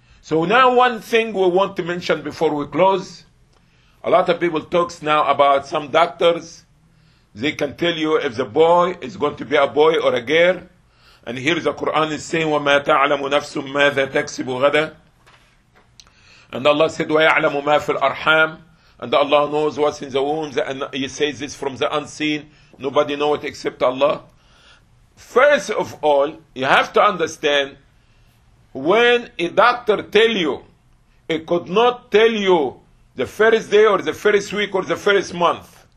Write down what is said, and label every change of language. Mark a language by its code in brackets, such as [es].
[en] So now one thing we want to mention before we close. A lot of people talks now about some doctors. They can tell you if the boy is going to be a boy or a girl. And here the Quran is saying, [ar] وَمَا تَعْلَمُ نَفْسٌ مَاذَا تَكْسِبُ غَدًا. [en] And Allah said, [ar] وَيَعْلَمُ مَا فِي الْأَرْحَامِ. [en] And Allah knows what's in the wombs. And He says this from the unseen. Nobody knows it except Allah. First of all, you have to understand, when a doctor tell you, it could not tell you the first day or the first week or the first month.